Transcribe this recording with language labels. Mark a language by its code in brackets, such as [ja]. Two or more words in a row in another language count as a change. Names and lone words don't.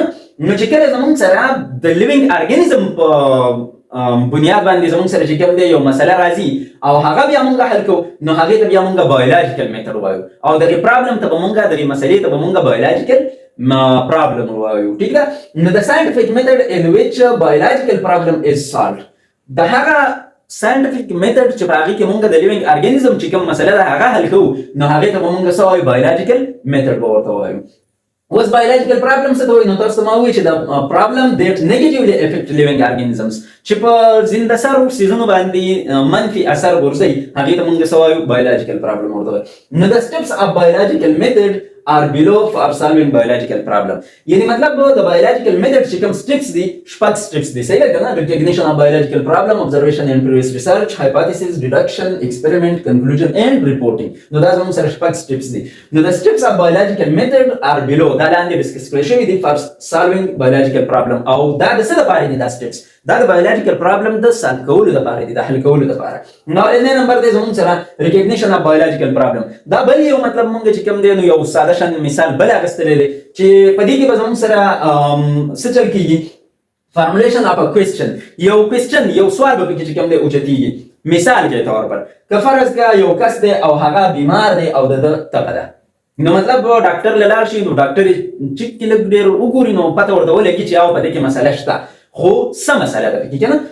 [ps] نو چې کله زموږ سره د [en] living organism [ps] په بنیاد باندې زموږ سره چې کوم دی یو مسله راځي او هغه بیا موږ حل کوو، نو هغه ته بیا موږ [en] biological method [ps] وایو او دغه پرابلم ته موږ دغه مسلې ته موږ [en] biological problem [ps] وایو. ٹھیک ده؟ [en] نو the scientific method in which a biological problem is solved. [ps] د هغه [en] scientific method [ps] چې په هغه کې موږ د [en] living organism [ps] چې کوم مسله ده هغه حل کوو، نو هغه ته موږ څه وایو؟ [en] biological method [ps] ورته وایو. اوس [en] biological problem [ps] څه ته وایي؟ نو تاسو ما وایي چې [en] problem that negatively affect living organisms [ps] چې په زنده سرو سیزونو باندې منفي اثر ورځي، هغه ته موږ څه وایو؟ [en] biological problem [ps] ورته وایو. [en] نو د steps of biological method are below for solving biological problem. [ps] یعنی مطلب د [en] biological method [ps] چې کوم steps دي شپږ steps دي، صحیح ده کنه؟ [en] recognition of biological problem, observation and previous research, hypothesis, deduction, experiment, conclusion and reporting. [ps] نو دا زموږ سره شپږ steps دي. نو د [en] steps of biological method are below، [ps] دا لاندې ډسکس کړی شوي دي [en] for solving biological problem. [ps] او دا د څه لپاره دي دا steps؟ دا د [en] biological problem [ps] د solve کولو لپاره دي، د حل کولو لپاره. نو لومړی نمبر دی زموږ سره [en] recognition of biological problem. [ps] دا بل یو مطلب موږ چې کوم دی نو یو ساده شان مثال بل اخیستلی دی چې په دې کې به زموږ سره څه چل کېږي؟ [en] formulation of a question, [ps] یو کوېسچن یو سوال به پکې چې کوم دی اوچتېږي. [ur] مثال کے طور پر [ps] که فرض کا یو کس دی او هغه بیمار دی او د ده تبه ده، نو مطلب ډاکټر له لاړ شي، نو ډاکټر یې چیک کې لږ ډېر وګوري، نو پته ورته ولګي چې او په دې کې مسله شته، خو څه مسله ده پکې کنه.